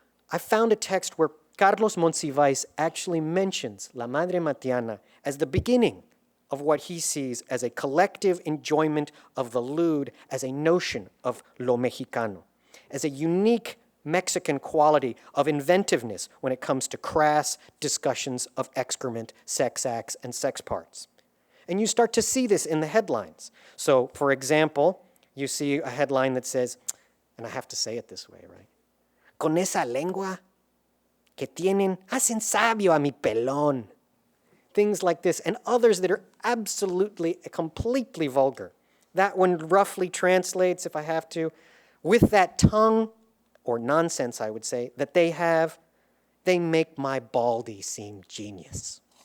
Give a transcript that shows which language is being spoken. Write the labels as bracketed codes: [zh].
[en] I found a text where Carlos Monsiváis actually mentions La Madre Matiana as the beginning of what he sees as a collective enjoyment of the lewd as a notion of lo mexicano, as a unique Mexican quality of inventiveness when it comes to crass discussions of excrement, sex acts, and sex parts. And you start to see this in the headlines. So, for example, you see a headline that says, and I have to say it this way, right? [es] Con esa lengua que tienen, hacen sabio a mi pelón. [en] Things like this, and others that are absolutely, completely vulgar. That one roughly translates, if I have to, with that tongue, or nonsense, I would say, that they have, they make my baldy seem genius.